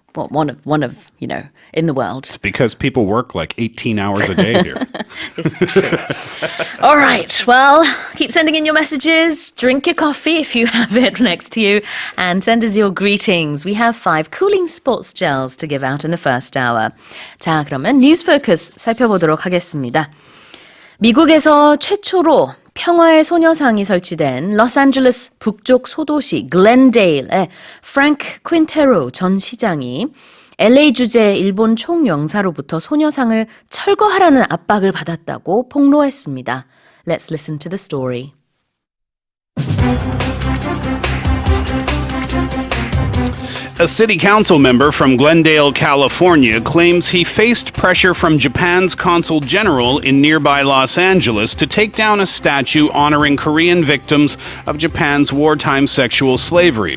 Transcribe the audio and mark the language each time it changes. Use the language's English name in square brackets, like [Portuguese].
[English] Well, one of in the world. It's because people work like 18 hours a day here. This is true. All right. Well, keep sending in your messages. Drink your coffee if you have it next to you. And send us your greetings. We have 5 cooling sports gels to give out in the first hour. [Korean] 자, 그러면 뉴스 포커스 살펴보도록 하겠습니다. 미국에서 최초로 평화의 소녀상이 설치된 로스앤젤레스 북쪽 소도시 글렌데일의 프랭크 퀸테로 전 시장이 LA 주재 일본 총영사로부터 소녀상을 철거하라는 압박을 받았다고 폭로했습니다. [English] Let's listen to the story. A city council member from Glendale, California, claims he faced pressure from Japan's consul general in nearby Los Angeles to take down a statue honoring Korean victims of Japan's wartime sexual slavery.